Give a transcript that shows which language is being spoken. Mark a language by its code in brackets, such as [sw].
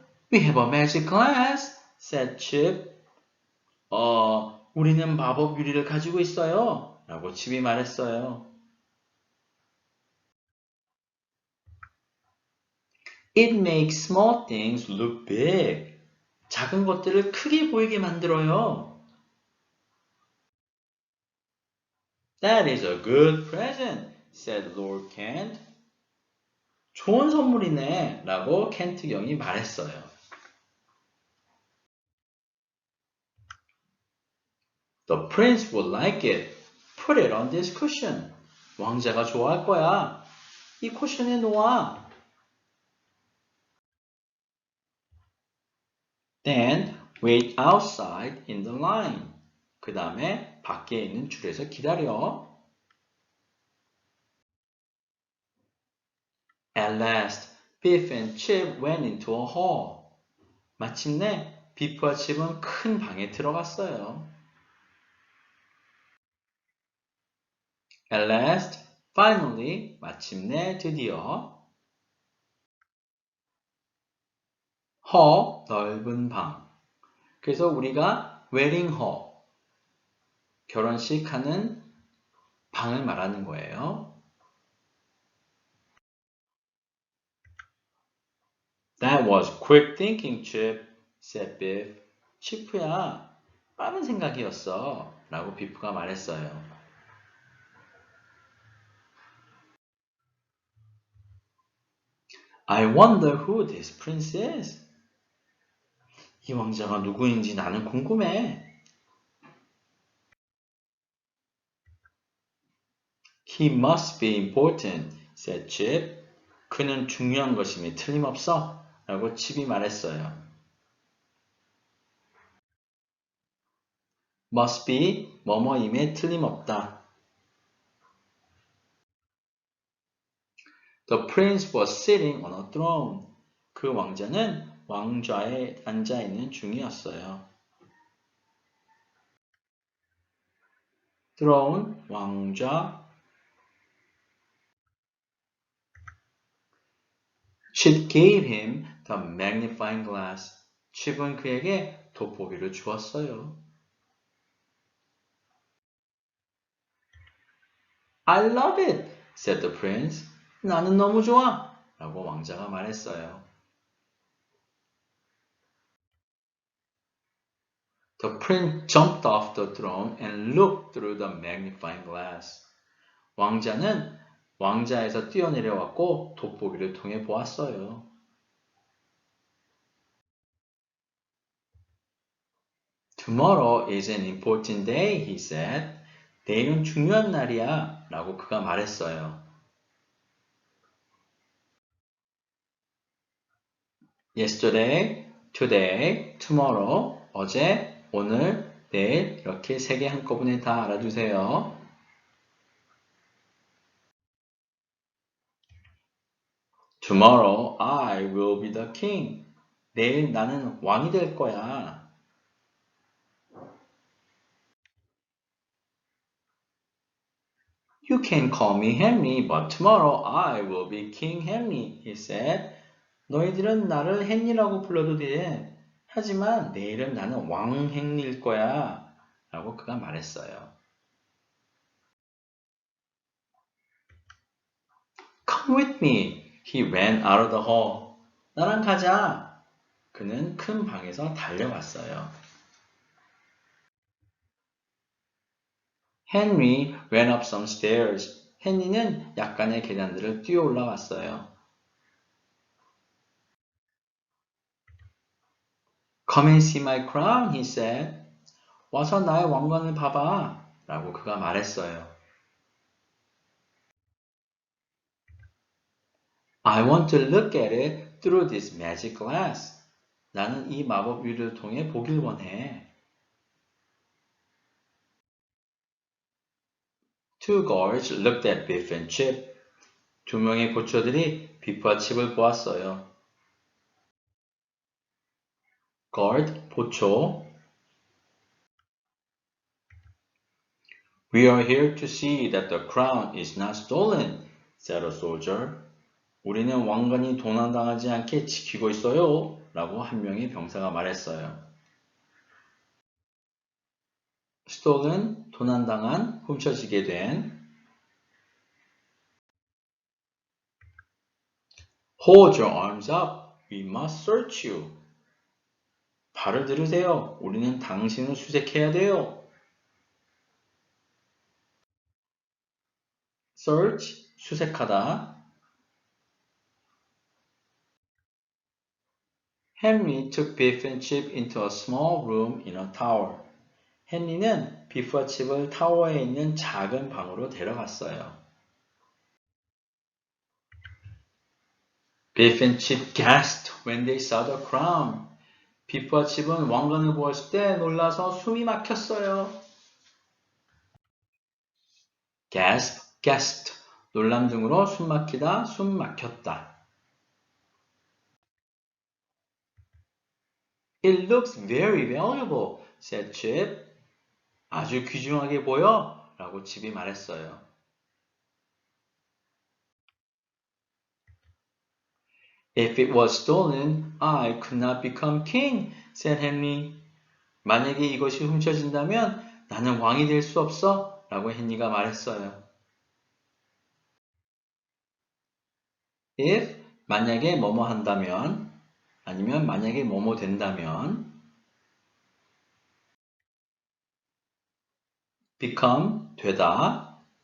[en] We have a magic glass, said Chip. [ko] 우리는 마법 유리를 가지고 있어요. 라고 칩이 말했어요. [en] It makes small things look big. [ko] 작은 것들을 크게 보이게 만들어요. [en] That is a good present, said Lord Kent. [ko] 좋은 선물이네, 라고 켄트 경이 말했어요. [en] The prince would like it. Put it on this cushion. [ko] 왕자가 좋아할 거야. 이 쿠션에 놓아. [en] Then wait outside in the line. [ko] 그 다음에 밖에 있는 줄에서 기다려. [en] At last, Biff and Chip went into a hall. [ko] 마침내 비프와 칩은 큰 방에 들어갔어요. [en] At last, finally, [ko] 마침내 드디어 hall, 넓은 방. 그래서 우리가 [en] wedding hall, [ko] 결혼식 하는 방을 말하는 거예요. [en] That was quick thinking, Chip, said Biff. [ko] 치프야, 빠른 생각이었어. 라고 비프가 말했어요. [en] I wonder who this prince is. [ko] 이 왕자가 누구인지 나는 궁금해. [en] He must be important, said Chip. [ko] 그는 중요한 것임이 틀림없어. 라고 칩이 말했어요. [en] must be [ko] 뭐뭐임에 틀림없다. [en] The prince was sitting on a throne. [ko] 그 왕자는 왕좌에 앉아있는 중이었어요. throne, 왕좌. [en] Chip gave him the magnifying glass. [ko] 칩은 그에게 돋보기를 주었어요. [en] I love it, said the prince. [ko] 나는 너무 좋아. 라고 왕자가 말했어요. [en] The prince jumped off the throne and looked through the magnifying glass. [ko] 왕자는 왕자에서 뛰어내려왔고 돋보기를 통해 보았어요. [en] Tomorrow is an important day, he said. [ko] 내일은 중요한 날이야. 라고 그가 말했어요. [en] Yesterday, today, tomorrow, [ko] 어제, 오늘, 내일 이렇게 세 개 한꺼번에 다 알아두세요. [en] Tomorrow I will be the king. [ko] 내일 나는 왕이 될 거야. [en] You can call me Henry, but tomorrow I will be King Henry, he said. [ko] 너희들은 나를 헨리라고 불러도 돼. 하지만 내일은 나는 왕 헨리일 거야. 라고 그가 말했어요. [en] Come with me. He ran out of the hall. [ko] 나랑 가자. 그는 큰 방에서 달려갔어요. [en] Henry ran up some stairs. [ko] 헨리는 약간의 계단들을 뛰어 올라갔어요. [en] Come and see my crown, he said. [ko] 와서 나의 왕관을 봐봐. 라고 그가 말했어요. [en] I want to look at it through this magic glass. [ko] 나는 이 마법 유리를 통해 보길 원해. [en] Two guards looked at Biff and Chip. [ko] 두 명의 고초들이 비프와 칩을 보았어요. guard, 보초. [en] We are here to see that the crown is not stolen, said a soldier. [ko] 우리는 왕관이 도난당하지 않게 지키고 있어요. 라고 한 명의 병사가 말했어요. stolen, 도난당한, 훔쳐지게 된. [en] Hold your arms up. We must search you. [ko] 발을 들으세요. 우리는 당신을 수색해야 돼요. search, 수색하다. [en] Henry took Biff and Chip into a small room in a tower. [ko] 헨리는 비프와 칩을 타워에 있는 작은 방으로 데려갔어요. [en] Biff and Chip gasped when they saw the crown. [ko] 비프와 칩은 왕관을 보았을 때 놀라서 숨이 막혔어요. [en] gasp, gasped, [ko] 놀람 등으로 숨 막히다, 숨 막혔다. [en] It looks very valuable, said Chip. [ko] 아주 귀중하게 보여? 라고 칩이 말했어요. [en] If it was stolen, I could not become king, said Henry. [ko] 만약에 이것이 훔쳐진다면 나는 왕이 될 수 없어, 라고 헨리가 말했어요. If, 만약에 뭐뭐 한다면, 아니면 만약에 뭐뭐 된다면, become, 되다.